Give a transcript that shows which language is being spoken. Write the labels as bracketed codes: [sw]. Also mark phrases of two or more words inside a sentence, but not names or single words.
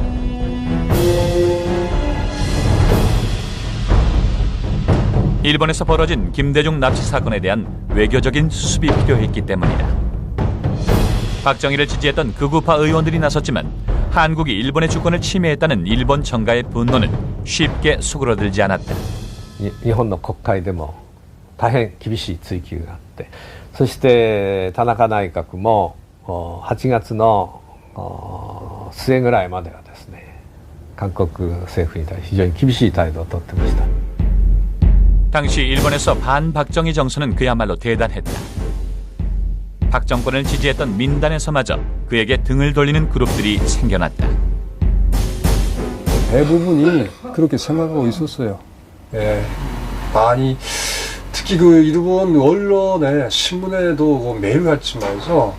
[ko] 일본에서 벌어진 김대중 납치 사건에 대한 외교적인 수습이 필요했기 때문이다. 박정희를 지지했던 극우파 의원들이 나섰지만 한국이 일본의 주권을 침해했다는 일본 정가의 분노는 쉽게 수그러들지 않았다. [ja] 日本の国会でも大変厳しい追及があって、そして田中内閣も8月の末ぐらいまではですね、韓国政府に対して非常に厳しい態度をとってました。 [ko] 당시 일본에서 반박정희 정서는 그야말로 대단했다. 박 정권을 지지했던 민단에서마저 그에게 등을 돌리는 그룹들이 생겨났다. 대부분이 그렇게 생각하고 있었어요. 예, 많이 특히 그 일본 언론에 신문에도 매일같이 말이죠.